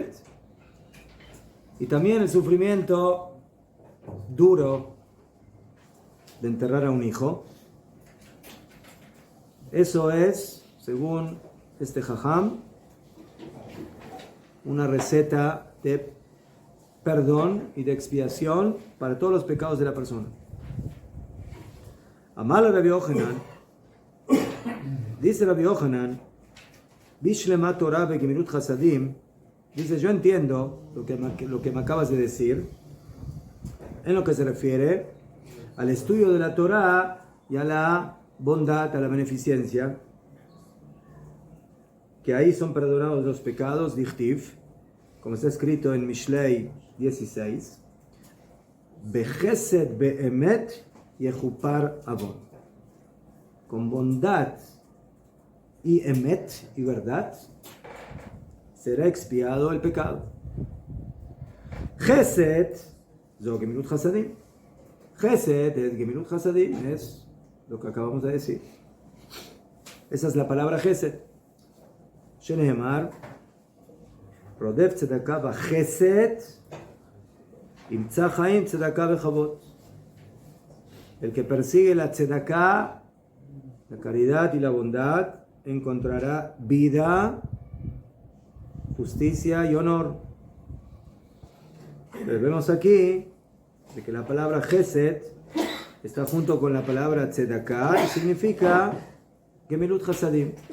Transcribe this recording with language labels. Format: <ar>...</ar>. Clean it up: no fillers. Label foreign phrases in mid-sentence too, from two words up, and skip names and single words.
<es>Y también el sufrimiento duro de enterrar a un hijo. Eso es, según este jajam, una receta de perdón y de expiación para todos los pecados de la persona.</es> <arc>אמר רבי יוחנן, dice Rabbi Yohanan, בשלמא תורה בגמילות חסדים,</arc> <es>dice: yo entiendo lo que me acabas de decir en lo que se refiere al estudio de la Torah y a la bondad, a la beneficencia, que ahí son perdonados los pecados, dichtiv, como está escrito en Mishlei 16,</es> <he>בחסד באמת יכופר עון.</he> <es>Con bondad y emet, y verdad, será expiado el pecado.</es> <he>חסד זו גמילות חסדים.</he> <es>Chesed es</es> <he>גמילות חסדים,</he> <es>es lo que acabamos de decir. Esa es la palabra Gesed.</es> <he>שנאמר רודף צדקה וחסד ימצא חיים צדקה וכבוד.</he> <es>El que persigue la tzedakah, la caridad y la bondad, encontrará vida, justicia y honor. Pero vemos aquí de que la palabra Gesed está junto con la palabra tzedakah y significa</es> <he>גמילות חסדים.</he>